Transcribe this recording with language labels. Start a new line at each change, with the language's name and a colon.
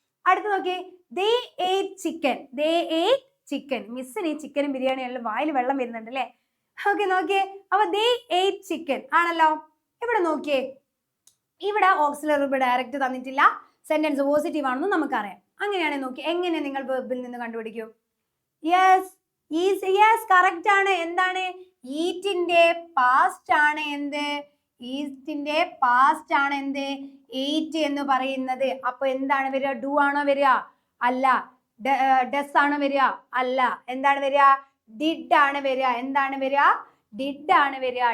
Malayalam: അടുത്ത് നോക്കി,
English: they ate chicken. they ate chicken.
Malayalam: മിസ്സിന് ഈ ചിക്കനും ബിരിയാണി എല്ലാം വായിൽ വെള്ളം വരുന്നുണ്ട് അല്ലേ? ഓക്കെ, നോക്കിയേ. അപ്പൊ
English: they ate chicken
Malayalam: ആണല്ലോ. ഇവിടെ നോക്കിയേ, ഇവിടെ ഓക്സിലറി വെർബ് ഡയറക്റ്റ് തന്നിട്ടില്ല. സെന്റൻസ് പോസിറ്റീവ് ആണെന്ന് നമുക്കറിയാം. അങ്ങനെയാണെങ്കിൽ നോക്കി, എങ്ങനെ നിങ്ങൾ വെർബിൽ നിന്ന് കണ്ടുപിടിക്കും? യെസ്, കറക്റ്റ് ആണ്. എന്താണ്? ഈറ്റിന്റെ പാസ്റ്റ് ആണ് എന്ത്? ഈറ്റിന്റെ പാസ്റ്റ് ആണ് എന്ത്? എയ്റ്റ് എന്ന് പറയുന്നത്. അപ്പൊ എന്താണ് വരിക? ഡു ആണോ വരിക? അല്ല. ഡസ് ആണോ വരിക? അല്ല. എന്താണ് വരിക? ഡിഡ് ആണ് വരിക. എന്താണ് വരിക? ഡിഡ് ആണ് വരിക.